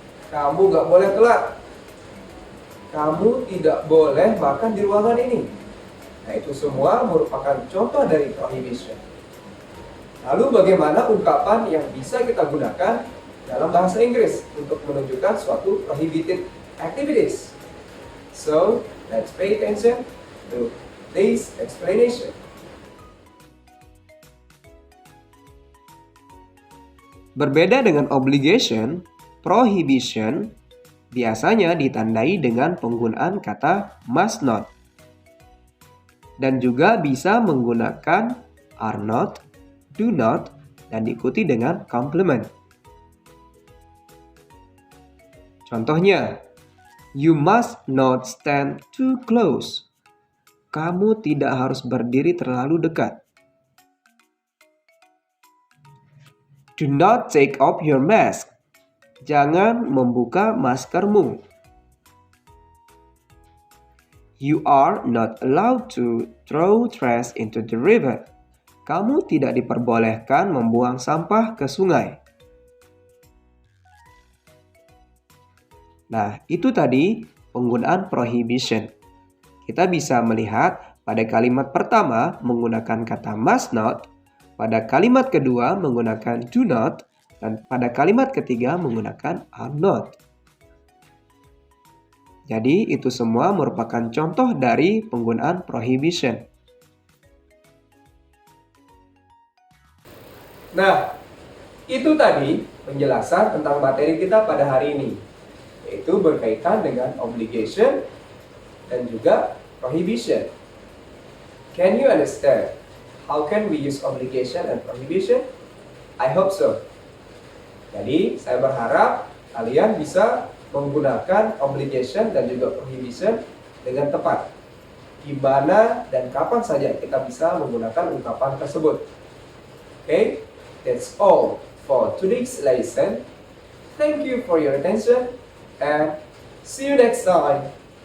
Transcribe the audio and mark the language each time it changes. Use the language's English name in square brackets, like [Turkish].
[Indonesian] Kamu nggak boleh telat. Kamu tidak boleh makan di ruangan ini. Nah, itu semua merupakan contoh dari prohibition. Lalu bagaimana ungkapan yang bisa kita gunakan dalam bahasa Inggris untuk menunjukkan suatu prohibited activities? [English] So, let's pay attention to this explanation. [Indonesian] Berbeda dengan obligation, prohibition biasanya ditandai dengan penggunaan kata must not. dan juga bisa menggunakan are not, do not, dan diikuti dengan complement. [English] Contohnya, you must not stand too close. [Indonesian] Kamu tidak harus berdiri terlalu dekat. [English] Do not take off your mask. [Indonesian] Jangan membuka maskermu. [English] You are not allowed to throw trash into the river. [Indonesian] Kamu tidak diperbolehkan membuang sampah ke sungai. Nah, itu tadi penggunaan prohibition. Kita bisa melihat pada kalimat pertama menggunakan kata must not, pada kalimat kedua menggunakan do not, dan pada kalimat ketiga menggunakan are not. Jadi, itu semua merupakan contoh dari penggunaan prohibition. Nah, itu tadi penjelasan tentang materi kita pada hari ini, yaitu berkaitan dengan obligation dan juga prohibition. [English] Can you understand how can we use obligation and prohibition? I hope so. [Indonesian] Jadi, saya berharap kalian bisa menggunakan obligation dan juga prohibition dengan tepat. Di mana dan kapan saja kita bisa menggunakan ungkapan tersebut. [English] Okay, that's all for today's lesson. Thank you for your attention and see you next time.